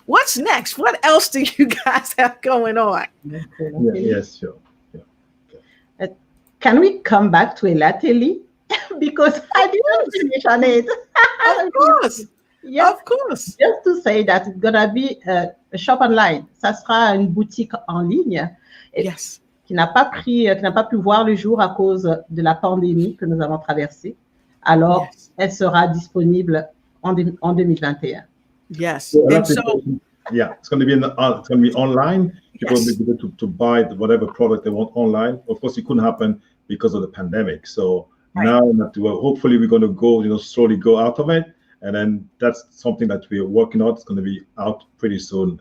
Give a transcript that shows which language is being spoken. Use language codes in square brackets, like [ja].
[en] What else do you guys have going on? Yes, sure. Yeah. Can we come back to Elateli? Because I didn't finish on it. Of course. Yes. Of course. Just to say that it's gonna be a shop online. [fr] Ça sera une boutique en ligne. [en] Yes. [fr] Qui n'a pas pu voir le jour à cause de la pandémie que nous avons traversée. Alors, elle sera disponible en 2021. [en] Yes. And so, it's going to be online. People will be able to buy whatever product they want online. Of course, it couldn't happen because of the pandemic. So now that hopefully we're going to go, slowly go out of it. And then that's something that we're working on. It's going to be out pretty soon.